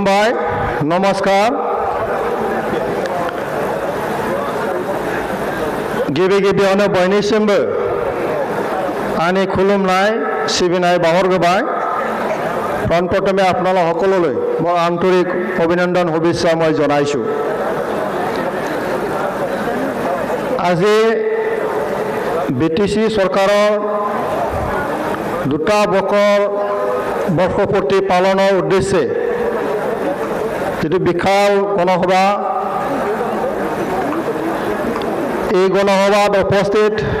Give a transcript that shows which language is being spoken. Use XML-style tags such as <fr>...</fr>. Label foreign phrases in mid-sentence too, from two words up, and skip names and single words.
<as>নমস্কাৰ</as> <brx>गिबियावनो बयनिसिमबो आंनि खुलुमनाय सिबिनाय बावहरग्रोबाय प्रथमे</brx> <as>আপোনালোক সকলোলৈ মই আন্তৰিক অভিনন্দন শুভেচ্ছা মই জনাইছোঁ আজি বিটিসি চৰকাৰৰ দুটা বৰ্ষপূৰ্তি পালনৰ উদ্দেশ্যে যিটো বিশাল গণসভা এই গণসভাত উপস্থিত</as>